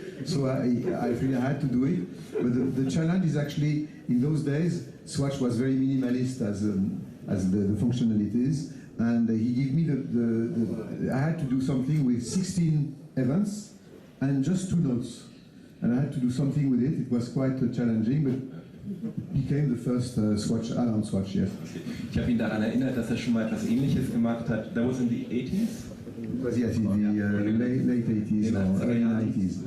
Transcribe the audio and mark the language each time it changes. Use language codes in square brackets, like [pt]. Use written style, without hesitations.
[en] So I really had to do it. But the challenge is actually, in those days, Swatch was very minimalist as the functionalities, and he gave me I had to do something with 16 events and just 2 notes. And I had to do something with it. It was quite challenging, but became the first Swatch, Alarm Swatch, yes. [de] Ich habe ihn daran erinnert, dass er schon mal etwas Ähnliches gemacht hat. [en] That was in the 80s? It was, yes, in the late 80s or early 90s.